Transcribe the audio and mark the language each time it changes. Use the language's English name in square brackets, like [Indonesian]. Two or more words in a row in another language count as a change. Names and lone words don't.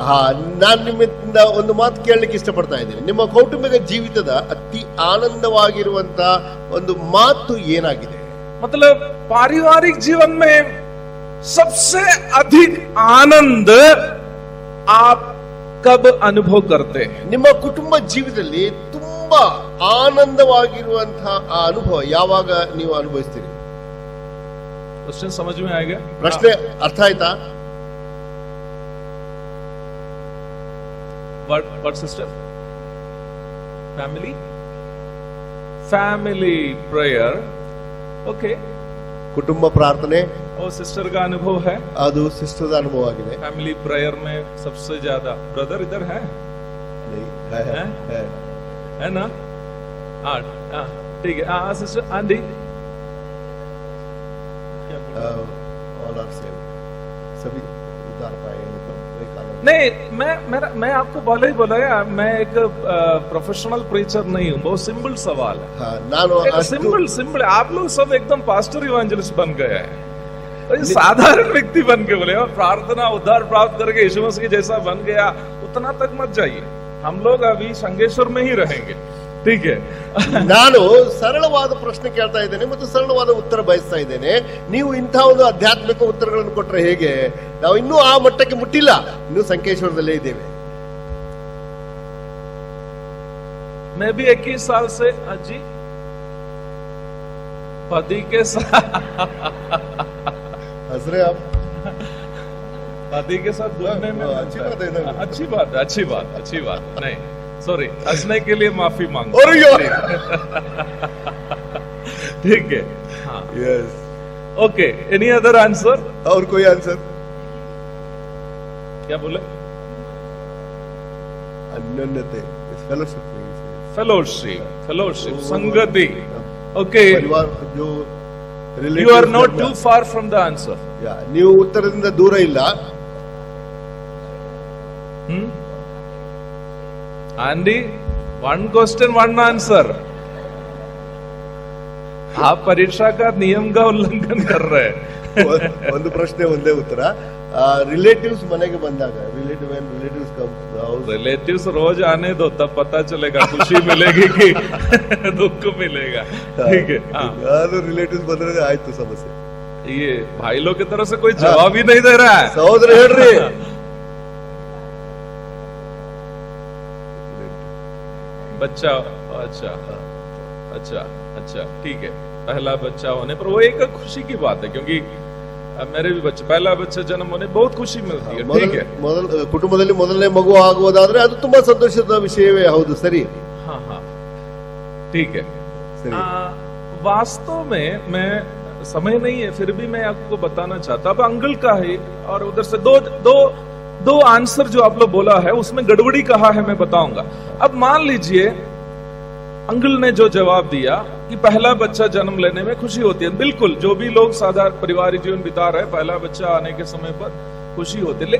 [Kannada] ನಾನು ನಿಮ್ಮಿಂದ ಒಂದು ಮಾತು ಕೇಳಲಿಕ್ಕೆ ಇಷ್ಟಪಡ್ತಾ ಇದ್ದೀನಿ. ನಿಮ್ಮ ಕೌಟುಂಬಿಕ ಜೀವಿತದ ಅತಿ ಆನಂದವಾಗಿರುವಂತ ಒಂದು ಮಾತು ಏನಾಗಿದೆ? [Hindi] मतलब पारिवारिक जीवन में सबसे अधिक आनंद आप कब अनुभव करते हैं? [Kannada] ನಿಮ್ಮ ಕುಟುಂಬ ಜೀವಿತದಲ್ಲಿ ತುಂಬಾ ಆನಂದವಾಗಿರುವಂತಹ ಆ ಅನುಭವ ಯಾವಾಗ ನೀವು ಅನುಭವಿಸ್ತೀರಿ? [Hindi] क्वेश्चन समझ में आएगा? [Kannada] ಪ್ರಶ್ನೆ ಅರ್ಥ ಆಯ್ತಾ? [English] What sister? Family prayer. Okay. [Kannada] ಕುಟುಂಬ ಪ್ರಾರ್ಥನೆ [Hindi] और सिस्टर का अनुभव है? [Kannada] ಅದು ಸಿಸ್ಟರ್ದ ಅನುಭವ ಆಗಿದೆ. [English] family prayer [Hindi] में सबसे ज्यादा ब्रदर इधर है? है ना? हाँ, ठीक है। [English] sister aunty all are same, [Hindi] सभी उद्धार पाए हैं तो एक आनंद। नहीं, मैं आपको पहले ही बोला है, मैं एक प्रोफेशनल प्रीचर नहीं हूँ। बहुत सिंपल सवाल है। [Kannada] ನಾನು [Hindi] सिंपल आप लोग सब एकदम [English] pastor evangelist [Hindi] बन गए हैं। साधारण व्यक्ति बन के बोले प्रार्थना उद्धार प्राप्त करके यीशु मसीह जैसा बन गया, उतना तक मत जाइए। हम लोग अभी संगेश्वर में ही रहेंगे, ठीक है? [Kannada] ನಾನು ಸರಳವಾದ ಪ್ರಶ್ನೆ ಕೇಳ್ತಾ ಇದ್ದೇನೆ ಮತ್ತು ಸರಳವಾದ ಉತ್ತರ ಬಯಸ್ತಾ ಇದ್ದೇನೆ. ನೀವು ಇಂಥ ಒಂದು ಆಧ್ಯಾತ್ಮಿಕ ಉತ್ತರಗಳನ್ನು ಕೊಟ್ಟರೆ ಹೇಗೆ? ನಾವು ಇನ್ನೂ ಆ ಮಟ್ಟಕ್ಕೆ ಮುಟ್ಟಿಲ್ಲ, ಇನ್ನೂ ಸಂಕೇಶ್ವರದಲ್ಲೇ ಇದ್ದೇವೆ. [Hindi] मैं भी 21 साल से अजी पति के साथ हंस रहे आप? पति के साथ घूमने में अच्छी बात है ना? अच्छी बात नहीं, सॉरी, हंसने के लिए माफी मांगो। ठीक है, हाँ, यस, [English] Okay. Any other answer? [Hindi] और कोई आंसर? क्या बोले? अन्योन्यते, फेलोशिप, संगति। ओके, परिवार जो [English] you are not too far from the answer. [Kannada] ನೀವು ಉತ್ತರದಿಂದ ದೂರ ಇಲ್ಲ. [English] Andy, one question, one answer. [Hindi] आप परीक्षा का नियम का उल्लंघन कर रहे हैं. [Kannada] ಒಂದು ಪ್ರಶ್ನೆ ಒಂದೇ ಉತ್ತರ. ರಿಲೇಟಿವ್ಸ್ ಮನೆಗೆ ಬಂದಾಗ, [English] relatives come house, [Hindi] रिलेटिव्स रोज आने दो, तब पता चलेगा खुशी मिलेगी कि दुख मिलेगा, ठीक है? [Kannada] ಅದು ರಿಲೇಟಿವ್ಸ್ ಬಂದ್ರೆ ಆಯ್ತು ಸಮಸ್ಯೆ. [Hindi] ये भाई लोग की तरफ से कोई जवाब ही नहीं दे रहा है. [Kannada] ಸಹೋದರ ಹೇಳ್ರಿ. [Hindi] बच्चा, अच्छा, ठीक है। पहला बच्चा होने पर वो एक खुशी की बात है, क्योंकि मेरे भी पहला बच्चा जन्म होने बहुत खुशी मिलती है, ठीक है? [Kannada] ಕುಟುಂಬದಲ್ಲಿ ಮೊದಲನೇ ಮಗು ಆಗುವುದಾದ್ರೆ ಅದು ತುಂಬಾ ಸಂತೋಷದ ವಿಷಯವೇ ಹೌದು, ಸರಿ? [Hindi] हाँ, ठीक है। वास्तव में मैं, समय नहीं है, फिर भी मैं आपको बताना चाहता। अब अंकल का है और उधर से दो आंसर जो आप लोग बोला है उसमें गड़बड़ी कहा है, मैं बताऊंगा। अब मान लीजिए अंकल ने जो जवाब दिया कि पहला बच्चा जन्म लेने में खुशी होती है, बिल्कुल, जो भी लोग साधारण पारिवारिक जीवन बिता रहे हैं, पहला बच्चा आने के समय पर खुशी होती है।